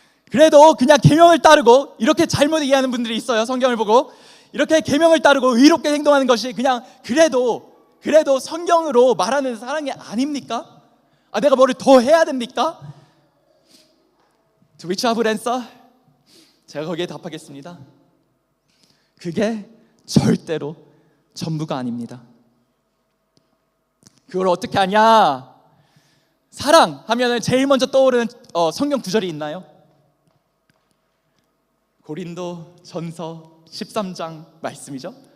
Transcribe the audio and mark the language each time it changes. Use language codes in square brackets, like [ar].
[ko] 그래도 그냥 계명을 따르고 이렇게 잘못 이해하는 분들이 있어요. 성경을 보고 이렇게 계명을 따르고 의롭게 행동하는 것이 그냥 그래도 성경으로 말하는 사랑이 아닙니까? 내가 뭐를 더 해야 됩니까? [en] To which I would answer, [ko] 제가 거기에 답하겠습니다. 그게 절대로 전부가 아닙니다. 그걸 어떻게 하냐? 사랑하면 제일 먼저 떠오르는 성경 구절이 있나요? 고린도 전서 13장 말씀이죠.